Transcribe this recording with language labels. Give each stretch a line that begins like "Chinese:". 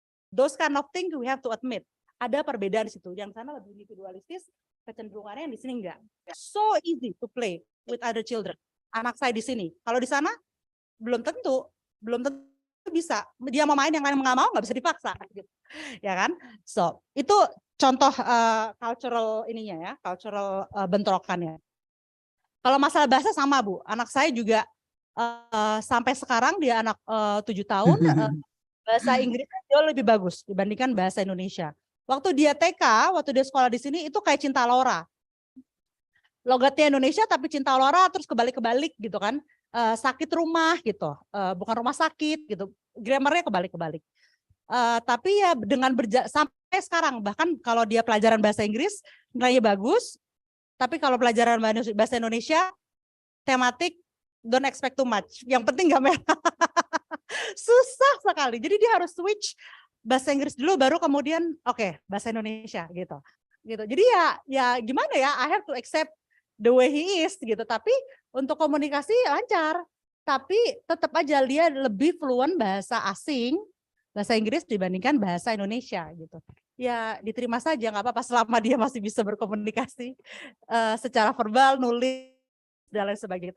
English: Those kind of things we have to admit.
Indonesian: Ada perbedaan di situ. Yang sana lebih individualistis, kecenderungannya yang di sini enggak.
English: So easy to play with other children.
Indonesian: Anak saya di sini. Kalau di sana belum tentu bisa. Dia mau main, yang lain nggak mau, nggak bisa dipaksa. Gitu. Ya kan? So itu contoh cultural ininya ya, cultural bentrokannya. Kalau masalah bahasa sama Bu. Anak saya juga sampai sekarang dia anak 7 tahun. Bahasa Inggrisnya jauh lebih bagus dibandingkan bahasa Indonesia. Waktu dia TK, waktu dia sekolah di sini itu kayak Cinta Laura. Logatnya Indonesia tapi Cinta Laura terus kebalik-kebalik gitu kan. Sakit rumah gitu, bukan rumah sakit gitu. Grammarnya kebalik-kebalik. Tapi ya dengan sampai sekarang bahkan kalau dia pelajaran bahasa Inggris nilainya bagus. Tapi kalau pelajaran bahasa Indonesia tematik
English: don't expect too much.
Indonesian: Yang penting nggak merah. Susah sekali. Jadi dia harus switch bahasa Inggris dulu baru kemudian oke, bahasa Indonesia gitu. Jadi ya gimana ya,
English: I have to accept the way he is gitu.
Indonesian: Tapi untuk komunikasi lancar. Tapi tetap aja dia lebih fluent bahasa asing, bahasa Inggris dibandingkan bahasa Indonesia gitu. Ya diterima saja, nggak apa-apa selama dia masih bisa berkomunikasi secara verbal, nulis dan lain sebagainya.